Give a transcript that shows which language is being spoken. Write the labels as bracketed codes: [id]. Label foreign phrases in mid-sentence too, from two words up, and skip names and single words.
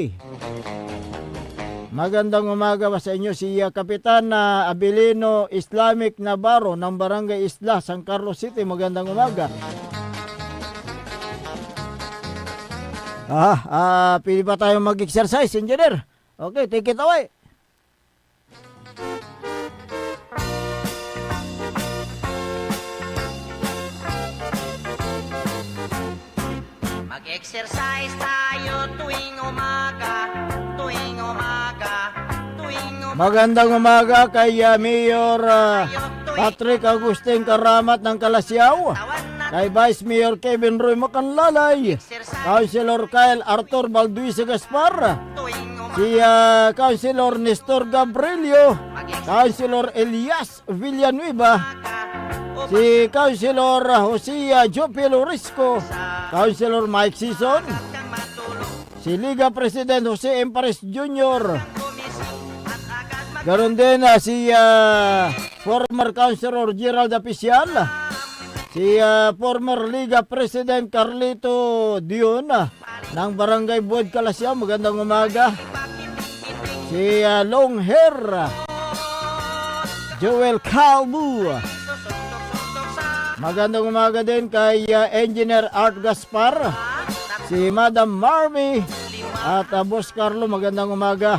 [tl] Magandang umaga sa inyo. Si Kapitan Abilino Islamic Navarro ng Barangay Isla, San Carlos City, magandang umaga. Pili pa tayo mag-exercise, engineer? [en] Okay, take it away. [tl] Mag-exercise tayo tuwing umaga, tuwing umaga, tuwing umaga. Magandang umaga kay Mayor Patrick Agustin Karamat ng Calasiao, kay Vice Mayor Kevin Roy Macanlalay, Councilor Kyle Arthur Balduisa Gaspar, si Councilor Nestor Gabrielio, Councilor Elias Villanueva, si Councilor Josea Jopelo Risco, Councilor Mike Sison, si Liga President Jose Empares Jr., ganon din si former Councilor Gerald Apicial, si former Liga President Carlito Dion ng Barangay Buod Kalasya, magandang umaga. Si [en] long hair [tl] Joel Calbu, magandang umaga din kay Engineer Art Gaspar, si Madam Marmy at Boss Carlo, magandang umaga.